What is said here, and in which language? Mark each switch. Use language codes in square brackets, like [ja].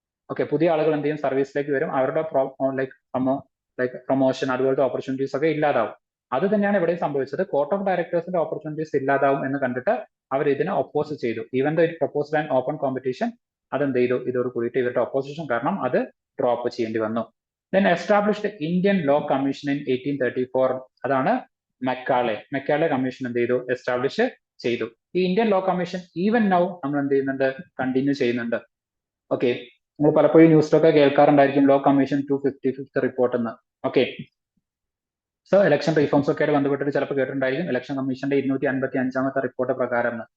[ml] Okay, പുതിയ ആളുകൾ എന്ത് ചെയ്യും, സർവീസിലേക്ക് വരും, അവരുടെ ലൈക്ക് പ്രൊമോഷൻ അതുപോലത്തെ ഓപ്പർച്യൂണിറ്റീസ് ഒക്കെ ഇല്ലാതാവും. അത് തന്നെയാണ് ഇവിടെ സംഭവിച്ചത്. കോർട്ട് ഓഫ് ഡയറക്ടേഴ്സിന്റെ ഓപ്പർച്യൂണിറ്റീസ് ഇല്ലാതാവും എന്ന് കണ്ടിട്ട് അവർ ഇതിനെ ഒപ്പോസ് ചെയ്തു. [en] even though it proposed an open competition, [ml] അതെന്ത് ചെയ്തു, ഇതോട് കൂടിയിട്ട് ഇവരുടെ ഒപ്പോസിഷൻ കാരണം അത് ഡ്രോപ്പ് ചെയ്യേണ്ടി വന്നു. [en] Then established Indian Law Commission in 1834. [ml] അതാണ് മെക്കാലെ കമ്മീഷൻ എന്ത് ചെയ്തു, എസ്റ്റാബ്ലിഷ് ചെയ്തു. ഈ Indian law commission even now നമ്മൾ എന്ത് ചെയ്യുന്നുണ്ട്, കണ്ടിന്യൂ ചെയ്യുന്നുണ്ട്. ഓക്കെ, നിങ്ങൾ പലപ്പോഴും ന്യൂസിലൊക്കെ കേൾക്കാറുണ്ടായിരിക്കും ലോ കമ്മീഷൻ 255th റിപ്പോർട്ട് എന്ന്. ഓക്കെ, സോ ഇലക്ഷൻ റീഫോംസ് ഒക്കെ ആയിട്ട് ബന്ധപ്പെട്ടിട്ട് ചിലപ്പോൾ കേട്ടിട്ടുണ്ടായിരിക്കും ഇലക്ഷൻ കമ്മീഷന്റെ 255ാമത്തെ റിപ്പോർട്ട് പ്രകാരം.